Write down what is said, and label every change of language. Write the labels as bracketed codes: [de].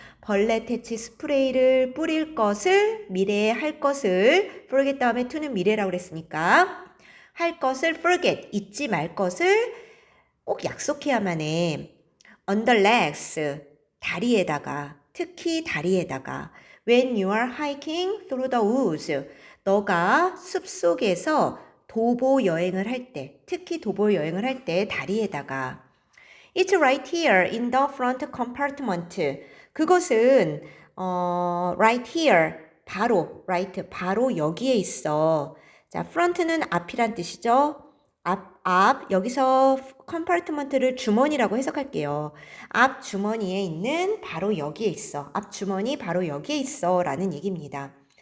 [ko] 벌레 퇴치 스프레이를 뿌릴 것을, 미래에 할 것을, forget 다음에 to는 미래라고 그랬으니까, 할 것을 forget, 잊지 말 것을 꼭 약속해야만 해. [en] On the legs, [ko] 다리에다가, 특히 다리에다가. [en] When you are hiking through the woods, [ko] 너가 숲속에서 도보 여행을 할 때, 특히 도보 여행을 할 때 다리에다가. [en] It's right here in the front compartment. [ko] 그것은 [en] right here, [ko] 바로 여기에 있어. 자, front는 앞이란 뜻이죠. 앞, 여기서 컴파트먼트를 주머니라고 해석할게요. 앞 주머니에 있는 바로 여기에 있어. 앞 주머니 바로 여기에 있어. 라는 얘기입니다.